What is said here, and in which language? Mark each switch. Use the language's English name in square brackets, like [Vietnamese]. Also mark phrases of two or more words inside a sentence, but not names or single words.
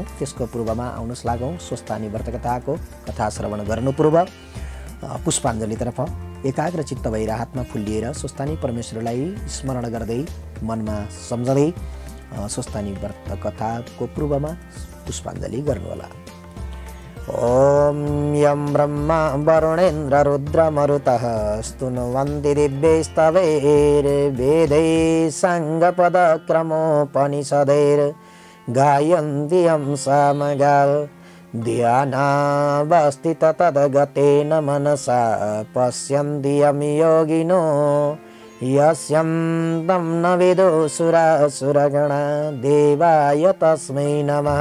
[Nepali] त्यसको पूर्वमा आउनुस् लागौं स्वस्थानी व्रतकथाको कथा श्रवण गर्नु पूर्व पुष्पाञ्जलीतर्फ एकाग्र चित्त भएर हातमा फुल्लिएर स्वस्थानी परमेश्वरलाई स्मरण गर्दै मनमा सम्झदै स्वस्थानी व्रतकथाको पूर्वमा पुष्पाञ्जली गर्नुहोला। [Sanskrit] ओम यं ब्रह्मा वरुणेन्द्र रुद्र मरुतः स्तुन्वन्ति दिव्यैस्तवैर्वेदैः साङ्गपदक्रमोपनिषदैर् गायन्ति यं सामगाः ध्यानावस्थित तद्गतेन मनसा पश्यन्ति यं योगिनो यस्यं तं न विदुषुरासुरगणा देवाय तस्मै नमः।